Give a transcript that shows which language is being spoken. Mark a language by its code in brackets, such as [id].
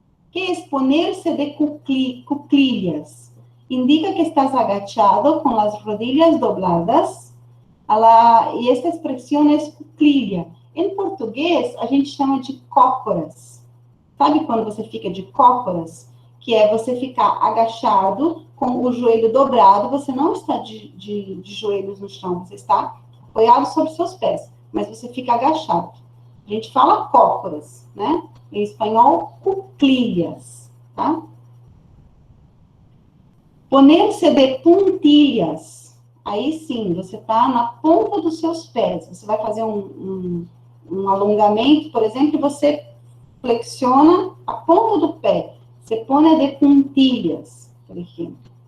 [es] ¿Qué es ponerse de cuclillas? Indica que estás agachado con las rodillas dobladas. [pt] E esta expressão é cuclilha. Em português, a gente chama de cócoras. Sabe quando você fica de cócoras? Que é você ficar agachado, com o joelho dobrado. Você não está de joelhos no chão, você está apoiado sobre seus pés, mas você fica agachado. A gente fala cócoras, né? Em espanhol, cuclillas, tá? [es] Poner-se de puntilhas. [pt] Aí sim, você está na ponta dos seus pés. Você vai fazer um alongamento, por exemplo, e você flexiona a ponta do pé. [es] Se pone de puntillas, [pt] por exemplo.